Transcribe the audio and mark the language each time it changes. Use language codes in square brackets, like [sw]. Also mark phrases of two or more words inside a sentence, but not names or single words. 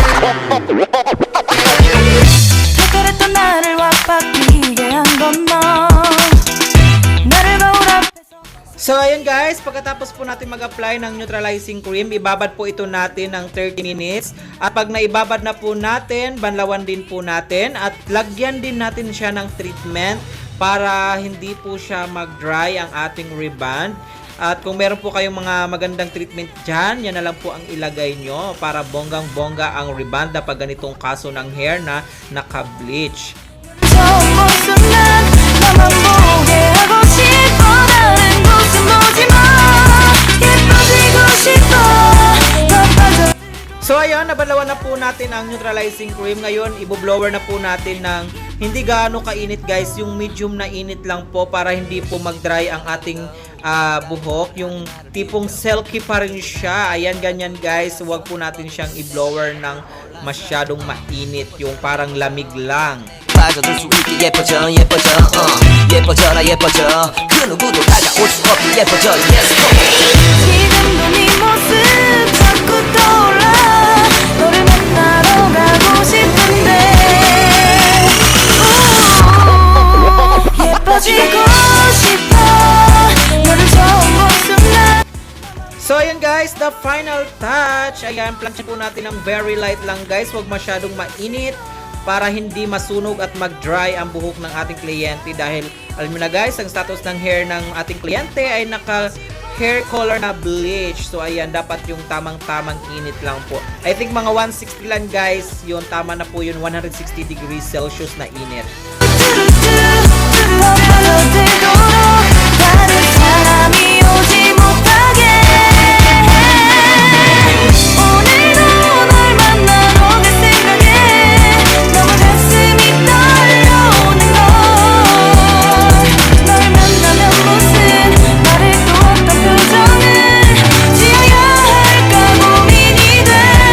[ko] 그랬던 나를 와빠끼게 한 건 너. 나를 거울 앞에서. [tl] So ayun guys, pagkatapos po natin mag-apply ng [en] neutralizing cream, [tl] ibabad po ito natin ng 30 minutes. At pag naibabad na po natin, banlawan din po natin at lagyan din natin siya ng treatment para hindi po siya mag-dry ang ating reband. At kung meron po kayong mga magandang treatment dyan, yan na lang po ang ilagay nyo para bonggang-bongga ang reband pag ganitong kaso ng hair na naka-bleach. [ko] 처음 모습 난 너만 보게 하고 싶어. 다른 곳은 보지 마. 예뻐지고 싶어. 더 빠져. [tl] So ayun, nabalawan na po natin ang [en] neutralizing cream. [tl] Ngayon, iboblower na po natin ng hindi gaano kainit guys, yung medium na init lang po para hindi po mag-dry ang ating buhok. Yung tipong silky pa rin siya. Ayan, ganyan guys. Huwag po natin siyang i-blower ng masyadong mainit. Yung parang lamig lang. [ko] 빠져들 수 있게 예뻐져 예뻐져라 예뻐져 그 누구도 다가올 수 없게 예뻐져 Yes 지금도 네 모습 자꾸 떠올라 너를 만나러 가고 싶은데 예뻐지고 싶어 너를 처음 본 순간 [tl] So ayan guys, [en] the final touch. [tl] Ayan, plancha po natin ng [en] very light [tl] lang guys. Huwag masyadong mainit para hindi masunog at mag-dry ang buhok ng ating kliyente. Dahil alam mo na guys, ang status ng hair ng ating kliyente ay naka [en] hair color [tl] na bleach. So ayan, dapat yung tamang-tamang init lang po. [en] I think [tl] mga 160 lang guys. Yun, tama na po yun. 160 [en] degrees Celsius [tl] na init. [ko] 다른 사람이 오지 못하게 오늘도 널 만나러 갈 생각에 너무 가슴이 떨려오는 걸널 만나면 무슨 말을 또 어떤 표정을 지어야 할까 고민이 돼